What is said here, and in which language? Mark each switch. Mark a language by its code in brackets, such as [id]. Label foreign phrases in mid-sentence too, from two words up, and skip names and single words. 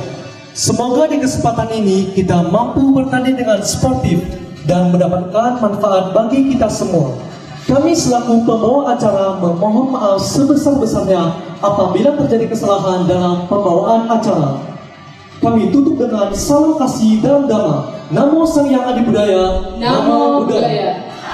[id] Semoga di kesempatan ini kita mampu bertanding dengan sportif dan mendapatkan manfaat bagi kita semua. Kami selaku pembawa acara memohon maaf sebesar-besarnya apabila terjadi kesalahan dalam pembawaan acara. Kami tutup dengan salam kasih dalam dhamma. [pi] Namo Sang Hyang Adi Budaya. Namo Buddhaya.